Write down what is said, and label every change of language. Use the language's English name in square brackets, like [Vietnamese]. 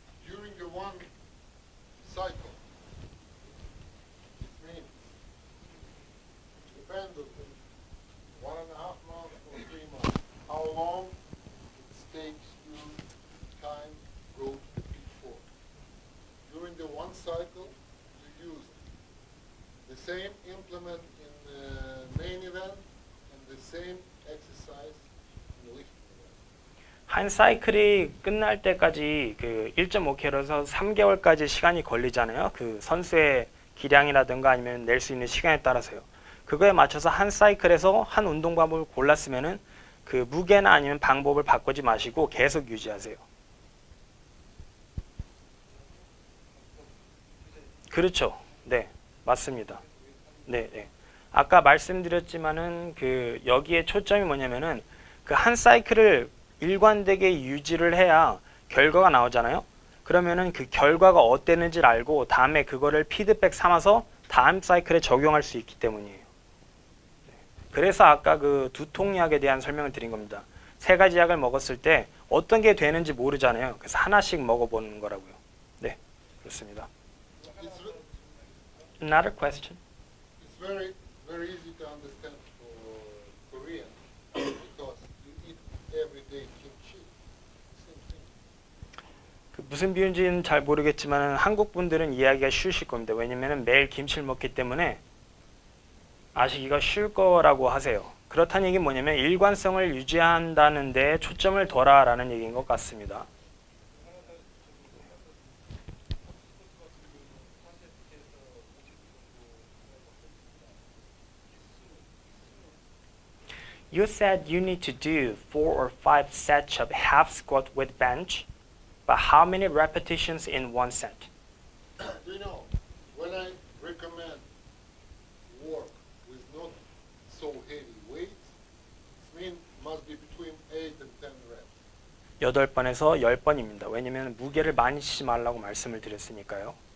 [English] During the one cycle, it means, depends on 1.5 months or 3 months, how long it takes you time to go to the peak form. During the one cycle, you use the same implement in the main event and the same exercise in the lifting event. [Korean] 한 사이클이 끝날 때까지 그 1.5km에서 3개월까지 시간이 걸리잖아요. 그 선수의 기량이라든가 아니면 낼 수 있는 시간에 따라서요. 그거에 맞춰서 한 사이클에서 한 운동 방법을 골랐으면은 그 무게나 아니면 방법을 바꾸지 마시고 계속 유지하세요. 그렇죠. 네, 맞습니다. 네, 네. 아까 말씀드렸지만은 그 여기에 초점이 뭐냐면은 그 한 사이클을 일관되게 유지를 해야 결과가 나오잖아요. 그러면은 그 결과가 어땠는지를 알고 다음에 그거를 피드백 삼아서 다음 사이클에 적용할 수 있기 때문이에요. 그래서 아까 그 두통약에 대한 설명을 드린 겁니다. 3가지 약을 먹었을 때 어떤 게 되는지 모르잖아요. 그래서 하나씩 먹어보는 거라고요. 네, 그렇습니다. [English] It's, ve- Another question. it's very, very easy to understand for Korean because you eat every day kimchi. Same thing. [Korean] 그 무슨 비유인지는 잘 모르겠지만 한국 분들은 이해하기가 쉬우실 겁니다. 왜냐면 매일 김치를 먹기 때문에 아시기가 쉬울 거라고 하세요. 그렇다는 얘기는 뭐냐면 일관성을 유지한다는 데 초점을 둬라라는 얘기인 것 같습니다. [English] You said you need to do 4 or 5 sets of half squat with bench, but how many repetitions in one set? Do you know, when I recommend work with not so heavy weights, it means must be between 8 and 10 reps. [Korean] 8번에서 10번입니다. 왜냐면 무게를 많이 치지 말라고 말씀을 드렸으니까요.